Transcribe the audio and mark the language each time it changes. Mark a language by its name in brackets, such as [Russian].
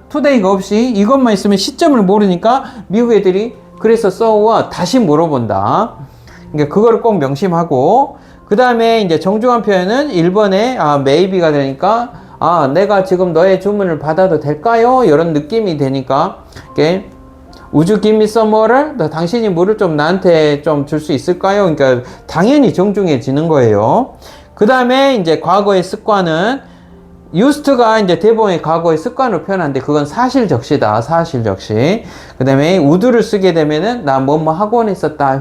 [Korean] today가 없이 이것만 있으면 시점을 모르니까 미국 애들이 그래서 [English] so what [Korean] 다시 물어본다. 그러니까 그거를 꼭 명심하고, 그 다음에 이제 정중한 표현은 1번에 maybe가 되니까 내가 지금 너의 주문을 받아도 될까요? 이런 느낌이 되니까 이렇게 [English] Would you give me some water? [Korean] 당신이 물을 좀 나한테 좀 줄 수 있을까요? 그러니까 당연히 정중해지는 거예요. 그 다음에 이제 과거의 습관은 used가 이제 대부분의 과거의 습관으로 표현하는데 그건 사실적시다. 사실적시. 그 다음에 would를 쓰게 되면은 나 뭐뭐 학원에 있었다.